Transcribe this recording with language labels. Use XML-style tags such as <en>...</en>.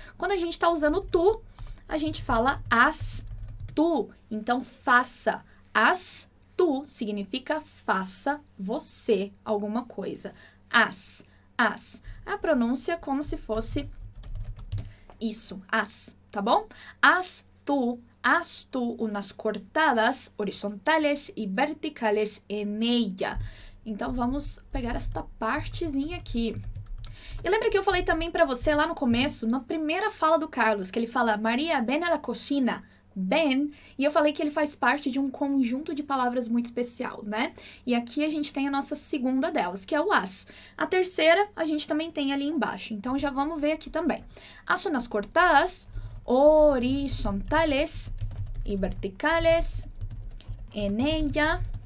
<pt>Quando a gente tá usando tu, a gente fala haz tu. Então, faça. Haz tu significa faça você alguma coisa. Haz. A pronúncia é como se fosse isso, haz, tá bom?</pt> <es>Haz tu unas cortadas horizontales y verticales en ella.</es> <pt>Então, vamos pegar esta partezinha aqui. E lembra que eu falei também pra você lá no começo, na primeira fala do Carlos, que ele fala, Maria,</pt> <es>ven a la cocina.</es> <pt>Ben, e eu falei que ele faz parte de um conjunto de palavras muito especial, né? E aqui a gente tem a nossa segunda delas, que é o haz. A terceira a gente também tem ali embaixo, então já vamos ver aqui também.</pt> <es>Haz unas cortadas horizontales y verticales en ella.</es>